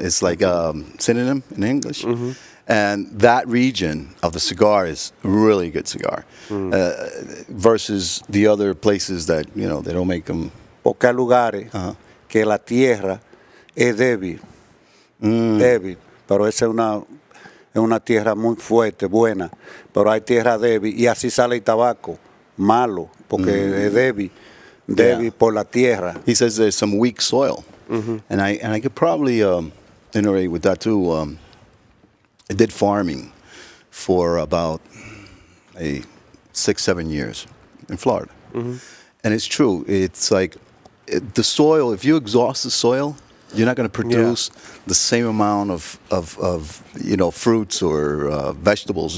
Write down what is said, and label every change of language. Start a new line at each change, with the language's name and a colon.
English: It's like a synonym in English. And that region of the cigar is really good cigar versus the other places that, they don't make them.
Spanish: Porque hay lugares que la tierra es débil, pero esa es una tierra muy fuerte, buena, pero hay tierra débil y así sale el tabaco, malo, porque es débil por la tierra.
English: He says there's some weak soil. And I could probably iterate with that too. I did farming for about 6-7 years in Florida. And it's true. It's like the soil, if you exhaust the soil, you're not going to produce the same amount of fruits or vegetables.